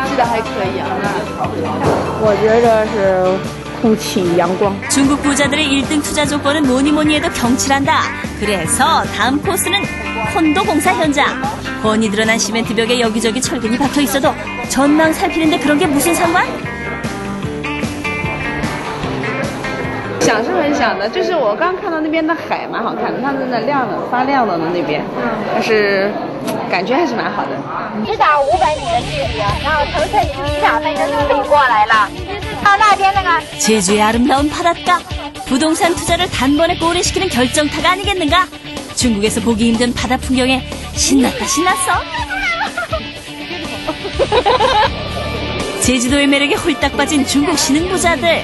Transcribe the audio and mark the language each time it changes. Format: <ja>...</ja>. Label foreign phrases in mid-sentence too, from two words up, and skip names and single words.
<ko>중국 부자들의 1등 투자 조건은 뭐니 해도 경치란다. 그래서 다음 코스는 콘도 공사 현장. 번이 드러난 시멘트 벽에 여기저기 철근이 박혀 있어도 전망 살피는데 그런 게 무슨 상관?</ko> <zh>想是很想的，就是我刚看到那边的海蛮好看的，它在那亮的发亮的那边，但是感觉还是蛮好的。至少500米的距离，然后乘车已经1秒钟就可以过来了。到那边那个</zh> <ko>제주의 아름다운 바닷가, 부동산 투자를 단번에 고려시키는 결정타가 아니겠는가? 중국에서 보기 힘든 바다 풍경에 신났다 신났어. 제주도의 매력에 홀딱 빠진 중국 신흥 부자들.</ko>